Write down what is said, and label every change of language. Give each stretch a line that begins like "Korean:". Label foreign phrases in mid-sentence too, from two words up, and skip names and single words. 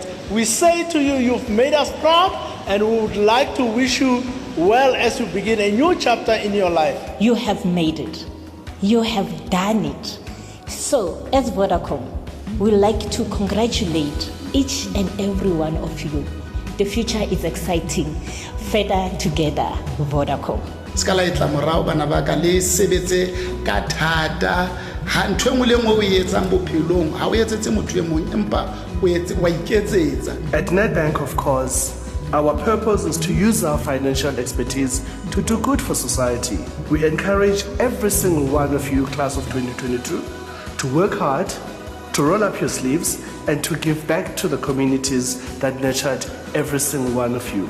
English: We say to you, you've made us proud, and we would like to wish you well as you begin a new chapter in your life. You have made it. You have done it. So, as Vodacom, we like to congratulate each and every one of you. The future is exciting. Further together, Vodacom.
Southern Sotho: Skala itla morao bana ba ka le sebetse ka thata ha ntwe ngwe le ngwe o etsang bophelong ha o etsetse motho e mong empa o etse wa iketsetsa.
English: At Nedbank, of course, our purpose is to use our financial expertise to do good for society. We encourage every single one of you, class of 2022, to work hard, to roll up your sleeves and to give back to the communities that nurtured every single one of you.